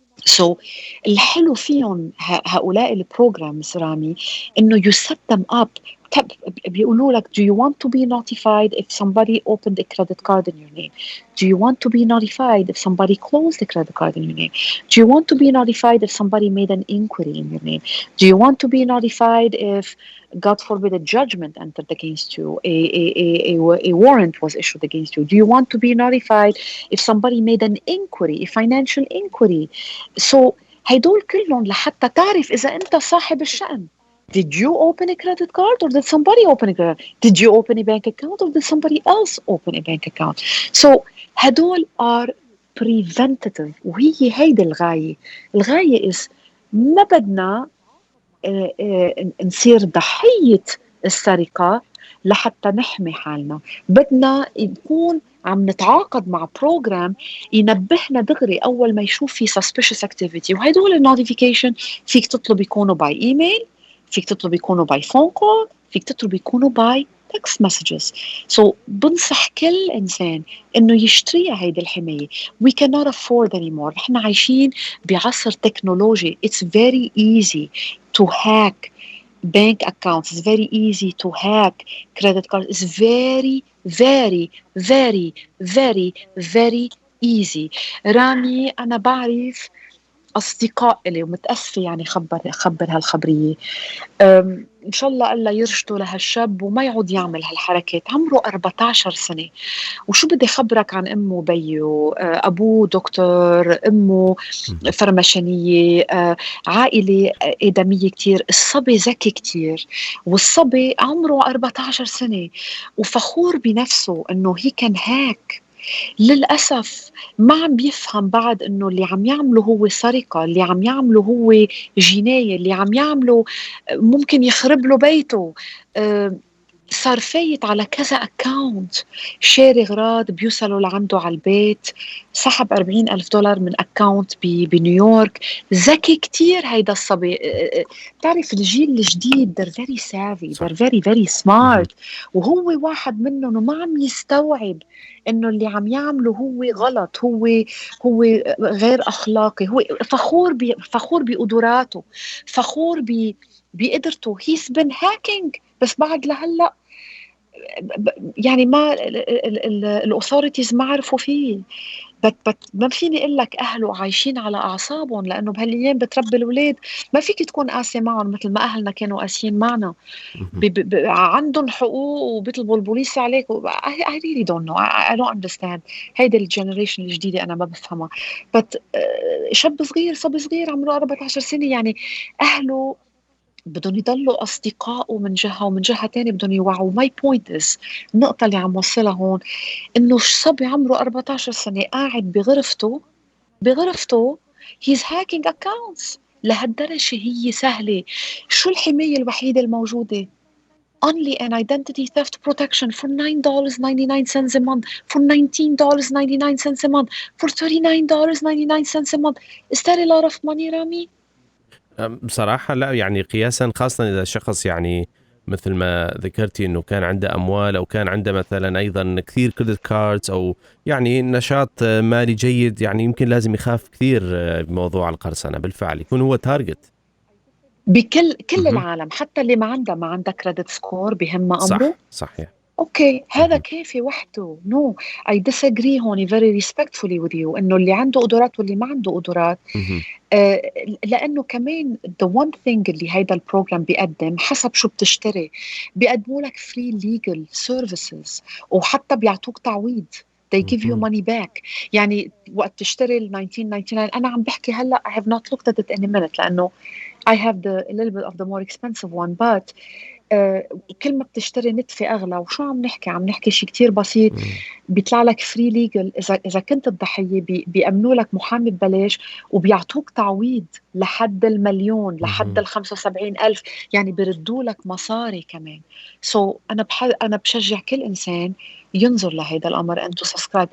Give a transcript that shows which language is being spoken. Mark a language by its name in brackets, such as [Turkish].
[Arabic] So الحلو فيهم هؤلاء البروجرامز رامي إنه [English] you set them up. [Arabic] بيقولوا لك [English] do you want to be notified if somebody opened a credit card in your name? Do you want to be notified if somebody closed a credit card in your name? Do you want to be notified if somebody made an inquiry in your name? Do you want to be notified if, God forbid, a judgment entered against you, a warrant was issued against you? Do you want to be notified if somebody made an inquiry, a financial inquiry? [Arabic] So هيدول كلهم لحتى تعرف إذا أنت صاحب الشأن. [English] Did you open a credit card or did somebody open a credit card? Did you open a bank account or did somebody else open a bank account? So [Arabic] هدول [English] are preventative. [Arabic] وهي هيدي الغاية is ما بدنا نصير ضحية السرقة لحتى نحمي حالنا. بدنا نكون عم نتعاقد مع بروجرام ينبهنا دغري أول ما يشوف في suspicious activity. وهدول النوتيفيكيشن فيك تطلب يكونوا باي إيميل، فيك تطلب يكونوا باي فون كول، فيك تطلب يكونوا باي text messages. So بنصح كل إنسان إنه يشتريها هيدي الحماية. [English] We cannot afford anymore. [Arabic] نحن عايشين بعصر تكنولوجي. [English] It's very easy to hack bank accounts. It's very easy to hack credit cards. It's very, very, very, very, very easy. [Arabic] رامي أنا بعرف أصدقاء إلي ومتأسفة يعني خبر هالخبرية. إن شاء الله الله يرشده لهالشاب وما يعود يعمل هالحركات. عمره 14 سنة، وشو بدي خبرك عن أمه وبيه؟ أبوه دكتور، أمه فرمشانية، عائلة آدمية كتير. الصبي ذكي كتير، والصبي عمره 14 سنة وفخور بنفسه إنه [English] he can hack [Arabic] للأسف ما عم بيفهم بعد إنه اللي عم يعمله هو سرقة، اللي عم يعمله هو جناية، اللي عم يعمله ممكن يخرب له بيته. صار فايت على كذا أكاونت، شاري أغراض بيوصلوا لعنده على البيت، سحب $40,000 من أكاونت بنيويورك. ذكي كتير هيدا الصبي. بتعرف الجيل الجديد [English] they're very savvy, they're very very smart. [Arabic] وهو واحد منهم وما عم يستوعب إنه اللي عم يعمله هو غلط، هو غير أخلاقي. هو فخور بقدراته، فخور بقدرته. [English] he's been hacking [Arabic] بس بعد لهلا يعني ما الاثوريتيز ما عرفوا فيه. ما فيني اقول لك اهله عايشين على اعصابهم، لانه بهالايام بتربي الاولاد ما فيك تكون قاسي معهم مثل ما اهلنا كانوا قاسيين معنا. عندهم حقوق وبيطلبوا البوليس عليك. [English] I really don't know. I don't understand. [Arabic] هيدا الجنريشن الجديده انا ما بفهمها. شاب صغير، صبي صغير عمره 14 سنه، يعني اهله بدهم يضلوا أصدقائه من جهة، ومن جهة تانية بدهم يوعوا. [English] my point is [Arabic] النقطة اللي عم وصلها هون إنه صبي عمره 14 سنة قاعد بغرفته [English] he's hacking accounts. [Arabic] لهالدرجة هي سهلة. شو الحماية الوحيدة الموجودة؟ [English] only an identity theft protection for $9.99 a month, for $19.99 a month, for $39.99 a month. Is that a lot of money, رامي؟ [Arabic] بصراحة لا، يعني قياسا خاصة إذا شخص يعني مثل ما ذكرتي أنه كان عنده أموال أو كان عنده مثلا أيضا كثير كريدت كاردز أو يعني نشاط مالي جيد، يعني يمكن لازم يخاف كثير بموضوع القرصنة. بالفعل يكون هو تارجت بكل العالم، حتى اللي ما عنده كريدت سكور بهم أمره. صحيح. اوكي، هذا كافي وحده. نو [English] I disagree [Arabic] هون [English] very respectfully with you [Arabic] انه اللي عنده قدرات واللي ما عنده قدرات. لانه كمان [English] the one thing [Arabic] اللي هيدا البروجرام بيقدم حسب شو بتشتري، بيقدموا لك free legal services وحتى بيعطوك تعويض. [English] they give you money back. [Arabic] يعني وقت تشتري ال 1999 انا عم بحكي هلا [English] I have not looked at it in a minute [Arabic] لانه [English] I have a little bit of the more expensive one, but [Arabic] كل ما بتشتري نتفة أغلى. وشو عم نحكي شيء كتير بسيط. بيطلع لك فري ليجل إذا كنت الضحية، بيأمنوا لك محامي ببلاش وبيعطوك تعويض لحد $1,000,000 لحد 75,000، يعني بيردوا لك مصاري كمان. أنا بشجع كل إنسان ينظر لهذا الأمر [English] and to subscribe.